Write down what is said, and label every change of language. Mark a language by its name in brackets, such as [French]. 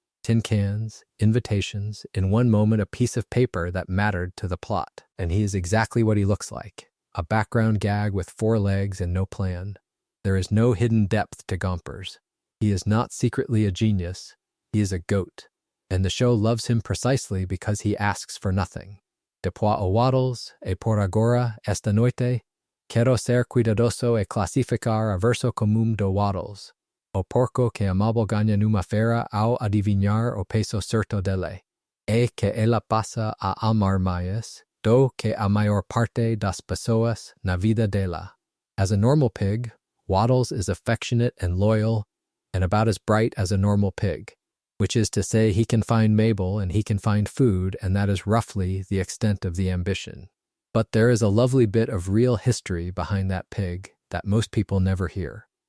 [English] Tin cans, invitations, in one moment a piece of paper that mattered to the plot, and he is exactly what he looks like. A background gag with 4 legs and no plan. There is no hidden depth to Gompers. He is not secretly a genius. He is a goat. And the show loves him precisely because he asks for nothing. [Portuguese] Depois o Waddles, e por agora, esta noite, quero ser cuidadoso e classificar a verso comum do Waddles. O porco que amable ganha numa feira ao adivinhar o peso certo dele. E que ela passa a amar mais do que a maior parte das pessoas na vida dela. [English] As a normal pig, Waddles is affectionate and loyal, and about as bright as a normal pig, which is to say he can find Mabel and he can find food, and that is roughly the extent of the ambition. But there is a lovely bit of real history behind that pig that most people never hear.